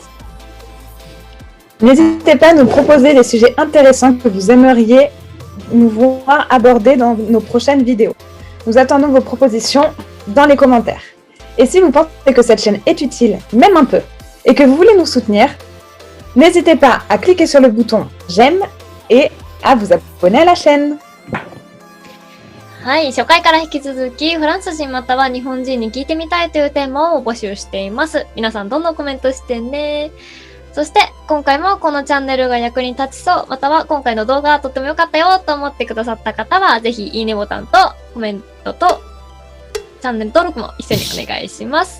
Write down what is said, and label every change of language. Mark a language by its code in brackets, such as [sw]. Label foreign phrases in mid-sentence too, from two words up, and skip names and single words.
[fr] N'hésitez pas à nous proposer des sujets intéressants que vous aimeriez nous voir aborder dans nos prochaines vidéos. Nous attendons vos propositions dans les commentaires. Et si vous pensez que cette chaîne est utile, même un peu, et que vous voulez nous soutenir, n'hésitez pas à cliquer sur le bouton j'aime et à vous abonner à la chaîne. [ja] はい、初回から引き続き、フランス人または日本人に聞いてみたいというテーマを募集しています。皆さんどんどんコメントしてね。そして、今回もこのチャンネルが役に立ちそう、または今回の動画がとっても良かったよと思ってくださった方は、ぜひいいねボタンとコメントとチャンネル登録も一緒にお願いします。